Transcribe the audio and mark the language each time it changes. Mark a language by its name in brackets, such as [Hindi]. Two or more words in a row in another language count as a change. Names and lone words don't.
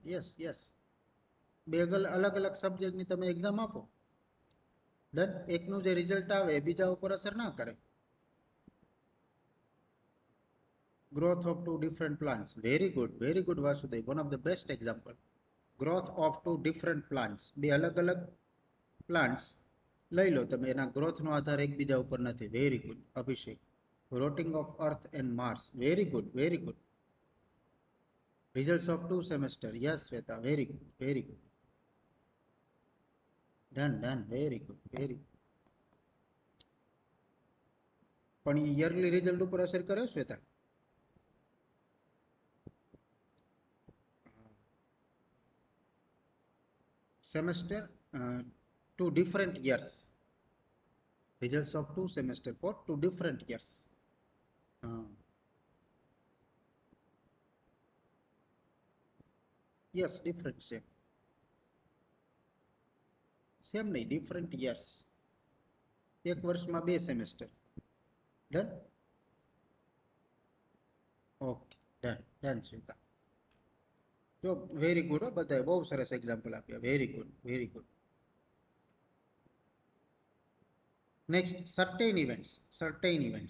[English] Yes. [Gujarati] બે અલગ અલગ સબ્જેક્ટની તમે એક્ઝામ આપો. ડન. એકનું જે રિઝલ્ટ આવે એ બીજા ઉપર અસર ના કરે. [English] Growth of two different plants. Very good Vasudev. One of the best example. Growth of two different plants. [Gujarati] બે અલગ અલગ પ્લાન્ટ્સ લઈ લો તમે, એના ગ્રોથનો આધાર એકબીજા ઉપર નથી. [English] Very good Abhishek. Rotating of Earth and Mars. Very good. Results of two semester. Yes Shweta, very good. Done. Very good. [Gujarati] પણ એ [English] yearly result [Gujarati] ઉપર અસર કરે શ્વેતા? [English] Semester, two different years. Results of two semester for two different years. Uh, yes, different same. Same [Gujarati] નહીં, [English] different years. [Gujarati] એક વર્ષમાં બે સેમેસ્ટર. ડન? [English] Okay, done done Smita. [Gujarati] જો [English] very good [Gujarati] હો, બધાએ બહુ સરસ એક્ઝામ્પલ આપ્યા. [English] Very good, very good. Next, certain events.